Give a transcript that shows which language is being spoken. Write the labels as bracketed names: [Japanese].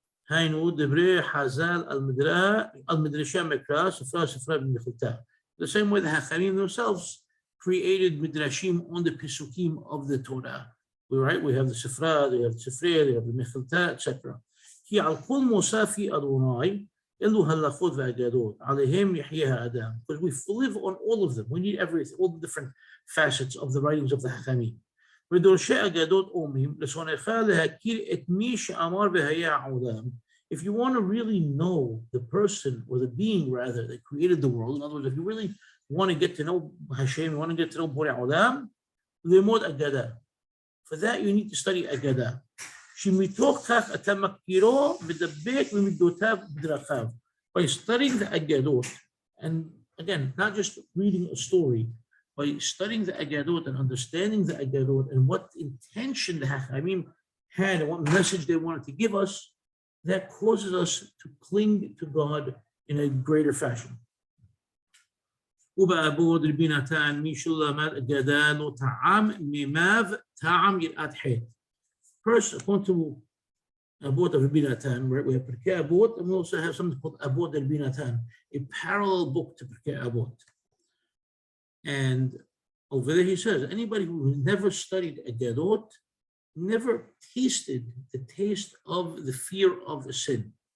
[Hebrew] היינו דברי חז"ל על מדרשי המקרא, ספרה במחילתה. [English] The same way the Hachamim themselves created midrashim on the Pesukim of the Torah. Right? We have the Sefra, they have the Sefre, they have the Mechilta, etc. [Hebrew] כי על כל מוספי אדוני, אלו הלכות והאגדות, עליהם יחיה האדם. [English] Because we live on all of them. We need everything, all the different facets of the writings of the Hachamim. [Hebrew] ודורשי אגדות אומרים, לשונך להכיר את מי שאמר והיה העולם. [English] If you want to really know the person, or the being rather, that created the world, in other words, if you really want to get to know Hashem, you want to get to know Borei Olam, limod Agadah. For that, you need to study Agadah. [Hebrew] שמתוך כך אתה מכירו מדבק ממידותיו בדרכיו. [English] By studying the Agadot, and again, not just reading a story, by studying the Agadot and understanding the Agadot and what intention the Hachamim had and what message they wanted to give us, that causes us to cling to God in a greater fashion. [Hebrew] ובעבוד רבי נתן מי שלמד אגדה לא טעם מימיו טעם יראת חטא. [English] First, according to Abot of Rabbi Natan, right, we have Pirkei Avot, and we also have something called Abot Rabbi Natan, a parallel book to Pirkei Avot. And over there he says, anybody who never studied Agadot never tasted the taste of the fear of the sin.